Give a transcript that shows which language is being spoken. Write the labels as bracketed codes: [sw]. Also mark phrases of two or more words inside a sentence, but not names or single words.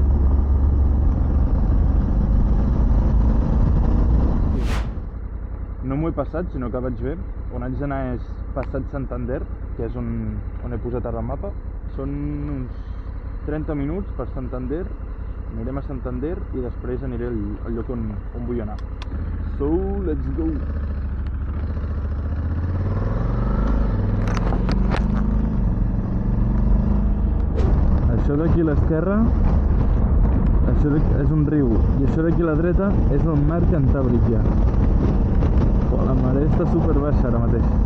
[ca] No m'ho he passat, sinó que vaig bé. On haig d'anar és Passat Santander, que és on he posat ara el mapa. Són uns 30 minuts per Santander, anirem a Santander i després aniré al lloc on vull anar. [en] So, let's go! [ca] Això d'aquí a l'esquerra, això és un riu, i això d'aquí a la dreta és el mar Cantàbric ja. La marea està super baixa ara mateix.